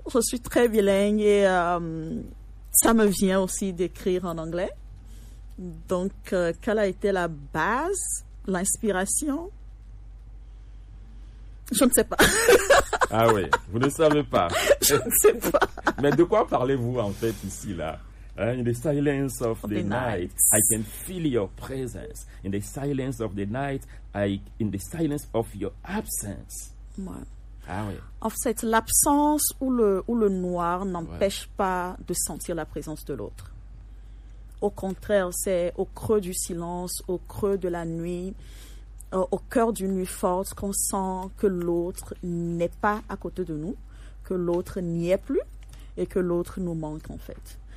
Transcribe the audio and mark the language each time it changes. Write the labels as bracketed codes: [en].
[fr] Je suis très bilingue et ça me vient aussi d'écrire en anglais. Donc, quelle a été la base, l'inspiration? Je ne sais pas. Ah oui, vous ne savez pas. Je ne sais pas. Mais de quoi parlez-vous en fait ici, là? [en] In the silence of the night, I can feel your presence. In the silence of the night, in the silence of your absence. [fr] Ouais. Ah oui. En fait, l'absence ou le noir n'empêche pas de sentir la présence de l'autre. Au contraire, c'est au creux du silence, au creux de la nuit, au cœur d'une nuit forte qu'on sent que l'autre n'est pas à côté de nous, que l'autre n'y est plus et que l'autre nous manque en fait.